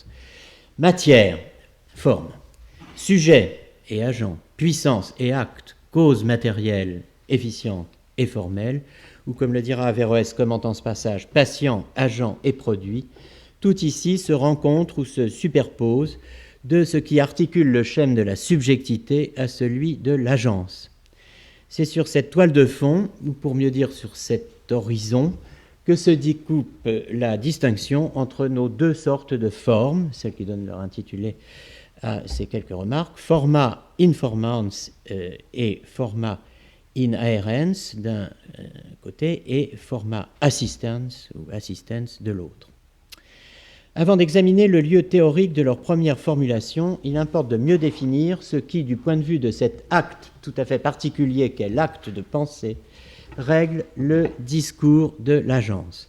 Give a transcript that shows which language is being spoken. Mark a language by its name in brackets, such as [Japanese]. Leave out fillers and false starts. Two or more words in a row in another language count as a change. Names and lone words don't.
[French] Matière, forme, sujet et agent, puissance et acte, cause matérielle, efficiente et formelle, ou comme le dira Averroès commentant ce passage, patient, agent et produit, tout ici se rencontre ou se superpose de ce qui articule le schème de la subjectivité à celui de l'agence. C'est sur cette toile de fond, ou pour mieux dire sur cet horizon, que se découpe la distinction entre nos deux sortes de formes, celles qui donnent leur intitulé à ces quelques remarques, [Latin] forma informans et forma in aerens [French] d'un côté [Latin] et forma assistans ou assistens [French] de l'autre. Avant d'examiner le lieu théorique de leur première formulation, il importe de mieux définir ce qui, du point de vue de cet acte tout à fait particulier qu'est l'acte de pensée, règle le discours de l'agence.